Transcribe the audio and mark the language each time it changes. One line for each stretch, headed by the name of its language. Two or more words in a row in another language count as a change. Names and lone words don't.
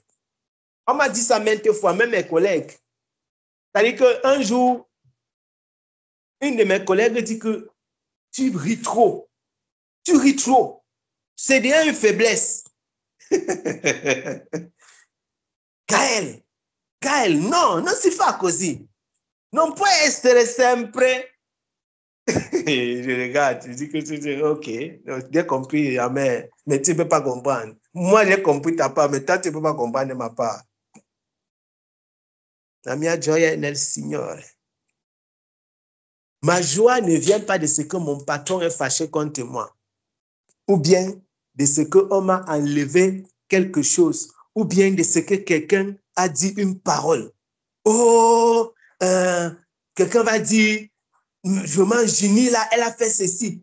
French: On m'a dit ça maintes fois, même mes collègues. C'est-à-dire qu'un jour, une de mes collègues dit que tu ris trop. Tu ris trop. C'est déjà une faiblesse. Gaël,
Italian: non si fa così. Non puoi essere sempre.
French: Je regarde, je dis que tu dis, ok, j'ai compris, mais tu ne peux pas comprendre. Moi, j'ai compris ta part, mais toi, tu ne peux pas comprendre ma part.
Italian: La mia gioia è nel Signore.
French: Ma joie ne vient pas de ce que mon patron est fâché contre moi, ou bien de ce qu'on m'a enlevé quelque chose, ou bien de ce que quelqu'un a dit une parole. Oh, quelqu'un va dire, vraiment, Ginny, là, elle a fait ceci.